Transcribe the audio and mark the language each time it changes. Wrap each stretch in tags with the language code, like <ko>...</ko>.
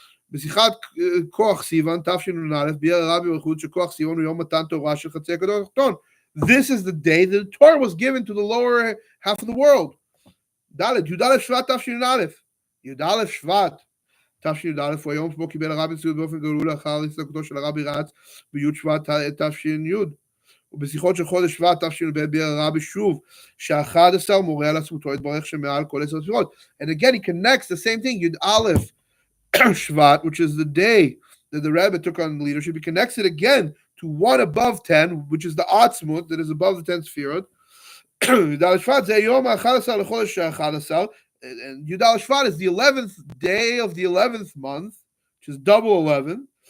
<he>בשיחת כוח סיוון, תשנ"א, ביאר הרבי ברכות שכוח סיוון הוא יום מתן תורה של חצי הכדור התחתון.</he> <en>This is the day that the Torah was given to the lower half of the world.</en> <he>י"א שבט תשנ"א. י"א שבט תשנ"א הוא היום שבו קיבל הרבי נשיאות באופן גלוי לאחר הסתלקותו של הרבי רץ בי' שבט תש"י. ובשיחות של חודש שבט תשנ"ב ביאר הרבי שוב ש11 מורה על עצמותו יתברך שמעל כל 10 ספירות.</he> <en>And again he connects the same thing, י"א Shvat, which is the day that the Rebbe took on leadership. He connects it again to one above 10, which is the Atzmut, that is above the 10th Sefirot.</en> <he>Yudal Shvat ze Yom HaChadasar lechodesh HaChadasar,</he> <en>and Yudal Shvat is the 11th day of the 11th month, which is double 11.</en>